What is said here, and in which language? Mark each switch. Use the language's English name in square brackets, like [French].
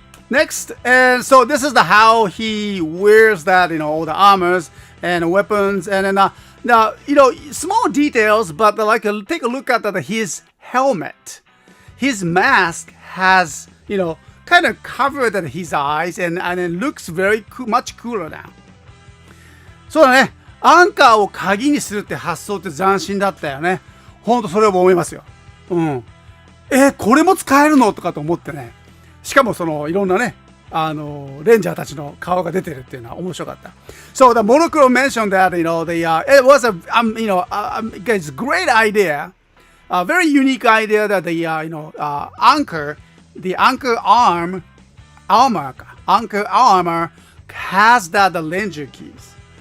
[English] Next, and so this is how he wears that, all the armors and weapons, and then now, small details, but take a look at his helmet. His mask has, kind of covered his eyes, and it looks very much cooler now. [Japanese] そうだね。アンカーを鍵にするって発想って斬新だったよね。ほんとそれを思いますよ。うん。これも使えるのとかと思ってね。しかもいろんなね、レンジャーたちの顔が出てるっていうのは面白かった。 [English] So the Monochrome mentioned that, it was it's a great idea, a very unique idea that the anchor armor has the Ranger keys.